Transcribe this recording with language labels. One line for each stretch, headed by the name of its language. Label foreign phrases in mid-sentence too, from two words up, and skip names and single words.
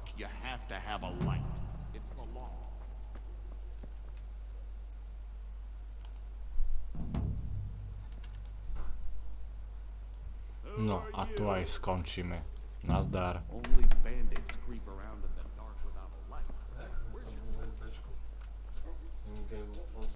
English: You have to have a light. It's the law.
Slovak: No a tu aj skončíme. Nazdar.
English: Only bandits creep around in the dark without a light. Where's your